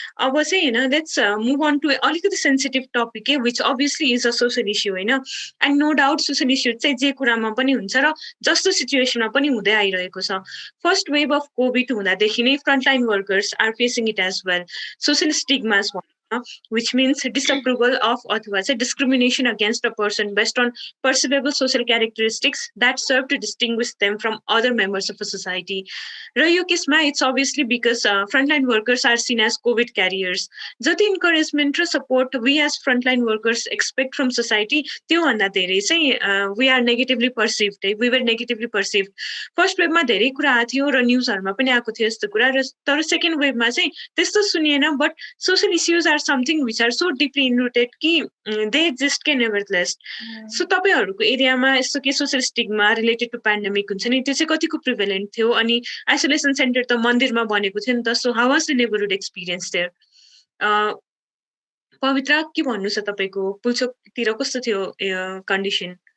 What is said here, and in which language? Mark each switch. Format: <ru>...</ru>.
<ne>अब चाहिँ हैन</ne> <en>let's move on to अलिकति sensitive topic के which obviously is a social issue हैन and no doubt social issue</en> <ne>चाहिँ जे कुरामा पनि हुन्छ र जस्तो सिचुएसनमा पनि हुँदै आइरहेको छ</ne> <en>first wave of COVID हुँदादेखि नै frontline workers are facing it as well social stigmas which means disapproval of</en> <ne>अथवा चाहिँ</ne> <en>discrimination against a person based on perceivable social characteristics that serve to distinguish them from other members of a society.</en> <ne>र यो केसमा</ne> <en>it's obviously because frontline workers are seen as COVID carriers.</en> <ne>जति</ne> <en>encouragement र support we as frontline workers expect from society</en> <ne>त्यो भन्दा धेरै चाहिँ</ne> <en>we are negatively perceived. We were negatively perceived.</en> <ne>First वेभमा धेरै कुरा आएको थियो र न्युजहरुमा पनि आएको थियो यस्तो कुरा र तर सेकेन्ड वेभमा चाहिँ त्यस्तो सुनिएन</ne> <en>but social issues are something which are so deeply enrooted</en> <ne>कि they exist के nevertheless. So तपाईहरुको एरियामा यस्तो के social stigma related to pandemic हुन्छ नि त्यो चाहिँ कतिको प्रिभेलेन्ट थियो अनि आइसोलेसन सेन्टर त मन्दिरमा बनेको थियो नि त</ne> <en>so how was the neighbourhood experience there</en> <ne>पवित्र के भन्नु छ तपाईको पुल्चोकतिर कस्तो थियो कन्डिसन</ne>